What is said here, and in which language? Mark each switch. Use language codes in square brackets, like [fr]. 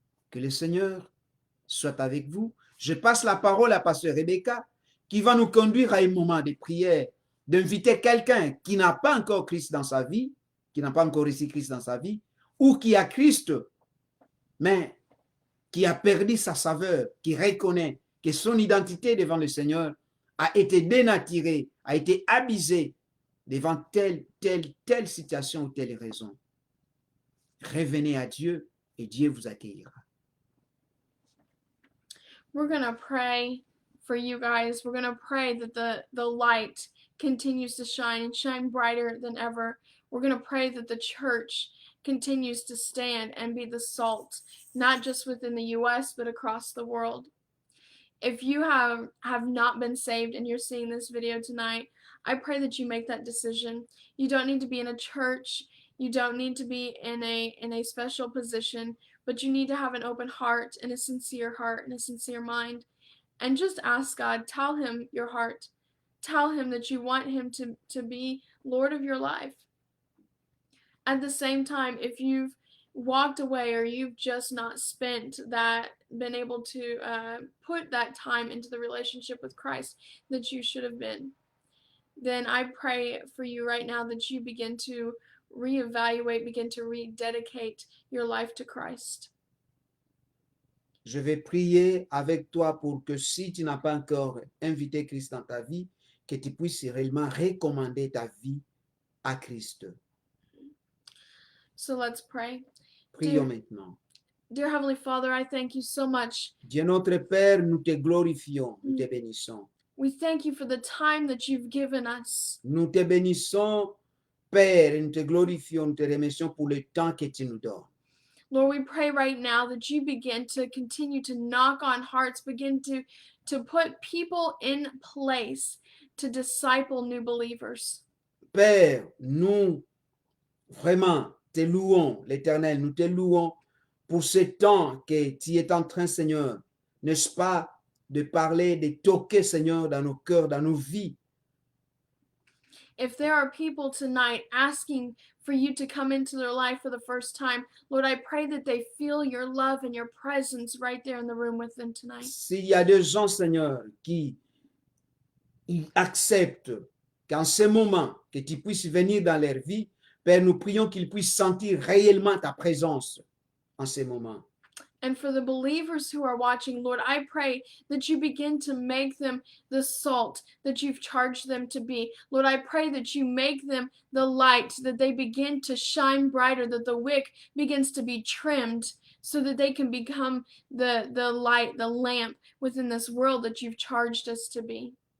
[fr] Que le Seigneur soit avec vous. Je passe la parole à Pasteur Rebecca qui va nous conduire à un moment de prière, d'inviter quelqu'un qui n'a pas encore Christ dans sa vie, qui n'a pas encore reçu Christ dans sa vie, ou qui a Christ, mais qui a perdu sa saveur, qui reconnaît que son identité devant le Seigneur a été dénaturée, a été abusée devant telle situation ou telle raison. Revenez à Dieu et Dieu vous accueillera. [en] We're going to pray for you guys. We're going to pray that the light continues to shine and shine brighter than ever. We're going to pray that the church continues to stand and be the salt, not just within the U.S., but across the world. If you have not been saved and you're seeing this video tonight, I pray that you make that decision. You don't need to be in a church. You don't need to be in a special position, but you need to have an open heart and a sincere mind. And just ask God, tell him your heart. Tell him that you want him to be Lord of your life. At the same time, if you've walked away or you've just not been able to put that time into the relationship with Christ that you should have been, then I pray for you right now that you begin to reevaluate, begin to rededicate your life to Christ. [fr] Je vais prier avec toi pour que si tu n'as pas encore invité Christ dans ta vie, que tu puisses réellement recommander ta vie à Christ. [en] So let's pray. [fr] Prions maintenant. [en] Dear Heavenly Father, I thank you so much. [fr] Dieu notre Père, nous te glorifions, nous te bénissons. [en] We thank you for the time that you've given us. [fr] Nous te bénissons, Père, et nous te glorifions, nous te remercions pour le temps que tu nous donnes. [en] Lord, we pray right now that you begin to continue to knock on hearts, begin to put people in place to disciple new believers. [fr] Père, nous vraiment te louons, l'Éternel, nous te louons pour ce temps que tu es en train, Seigneur, n'est-ce pas, de parler, de toquer, Seigneur, dans nos cœurs, dans nos vies. [en] If there are people tonight asking for you to come into their life for the first time, Lord, I pray that they feel your love and your presence right there in the room with them tonight. [fr] S'il y a des gens, Seigneur, qui ils acceptent qu'en ce moment, que tu puisses venir dans leur vie, Père, nous prions qu'ils puissent sentir réellement ta présence en ce moment. [en] And for the believers who are watching, Lord, I pray that you begin to make them the salt that you've charged them to be. Lord, I pray that you make them the light, that they begin to shine brighter, that the wick begins to be trimmed so that they can become the light, the lamp within this world that you've charged us to be.